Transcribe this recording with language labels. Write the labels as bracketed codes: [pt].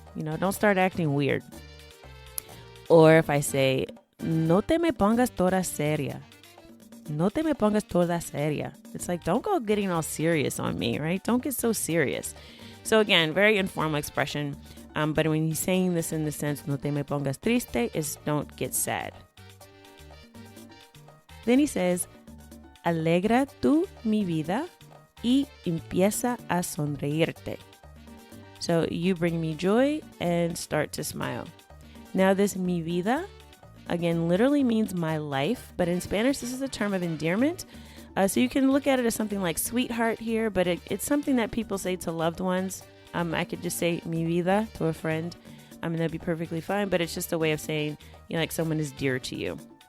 [en] Don't start acting weird. Or if I say, [es] no te me pongas toda seria. No te me pongas toda seria. [en] It's like, don't go getting all serious on me, right? Don't get so serious. So again, very informal expression. But when he's saying this in the sense, [es] no te me pongas triste, [en] is don't get sad. Then he says, [es] alegra tú mi vida y empieza a sonreírte. [en] So you bring me joy and start to smile. Now this mi vida, again, literally means my life, but in Spanish, this is a term of endearment. So you can look at it as something like sweetheart here, but it's something that people say to loved ones. I could just say mi vida to a friend. That'd be perfectly fine, but it's just a way of saying, like someone is dear to you.